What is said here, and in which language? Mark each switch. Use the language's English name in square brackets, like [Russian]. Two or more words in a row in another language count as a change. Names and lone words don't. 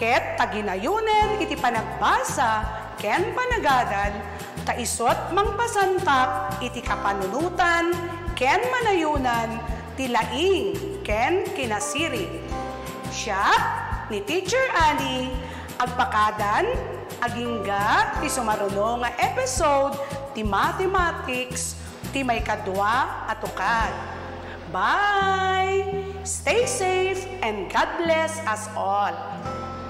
[Iloko] ket taginayunen iti panagbasa ken panagadal, taisot mangpasantak iti kapanunutan ken manayunan ti laing ken kinasiri. Siya ni Teacher Annie agpakadan agingga ti sumaruno nga episode ti mathematics ti may kadwa at ukad. [English] Bye! Stay safe and God bless us all.